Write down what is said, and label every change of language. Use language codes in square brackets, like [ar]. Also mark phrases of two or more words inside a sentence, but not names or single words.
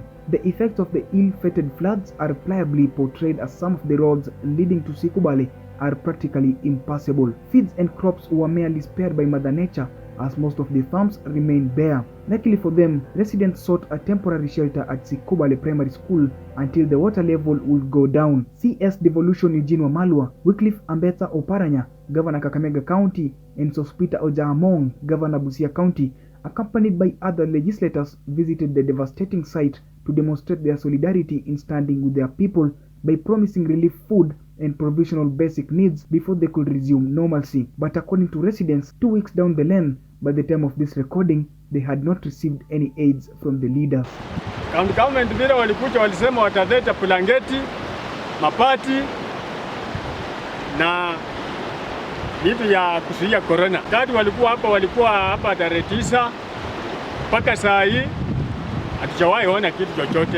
[en] The effects of the ill-fated floods are pliably portrayed as some of the roads leading to Sikubale are practically impassable. Fields and crops were merely spared by Mother Nature, as most of the farms remain bare. Luckily for them, residents sought a temporary shelter at Sikubale Primary School until the water level would go down. CS Devolution Eugene Wamalwa, Wycliffe Ambetsa Oparanya, Governor Kakamega County, and Sospita Ojaamong, Governor Busia County, accompanied by other legislators, visited the devastating site to demonstrate their solidarity in standing with their people by promising relief food and provisional basic needs before they could resume normalcy. But according to residents, 2 weeks down the lane, by the time of this recording, they had not received any aids from the leaders. County government [sw] vile walikuja walisema wataleta blanketi, mapati na vitu ya kuzuia corona. Kati walikuwa hapa tarehe 9 mpaka saa hii hatujawahi ona kitu chochote.